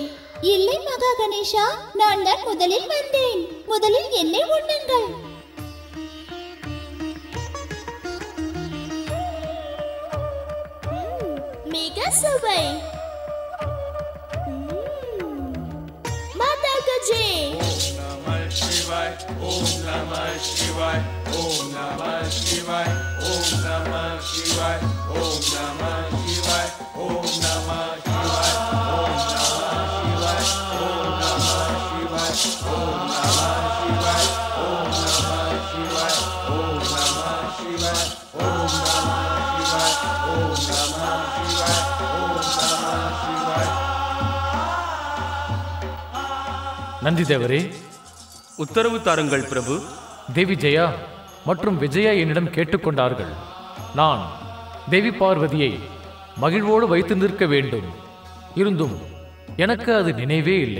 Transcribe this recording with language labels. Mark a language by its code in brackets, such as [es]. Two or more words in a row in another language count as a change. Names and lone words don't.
[ta] இல்லை மகா கணேஷா, நான் தான் முதலில் வந்தேன். முதலில் எண்ணெய் உண்ணுங்கள். மிக சுவை. மாதாவுக்கு ஜெய். [sa] ॐ नमः शिवाय, ॐ नमः शिवाय, ॐ नमः शिवाय, ॐ नमः शिवाय, ॐ नमः शिवाय, ॐ नमः शिवाय, ॐ नमः शिवाय, ॐ नमः शिवाय, ॐ नमः शिवाय, ॐ नमः शिवाय, ॐ नमः शिवाय, ॐ नमः शिवाय, ॐ नमः शिवाय. [ta] நந்தி தேவரே, உத்தரவு தாருங்கள் பிரபு. தேவி ஜெயா மற்றும் விஜயா என்னிடம் கேட்டுக்கொண்டார்கள். நான் தேவி பார்வதியை மகிழ்வோடு வைத்து நிற்க வேண்டும். இருந்தும் எனக்கு அது நினைவே இல்லை.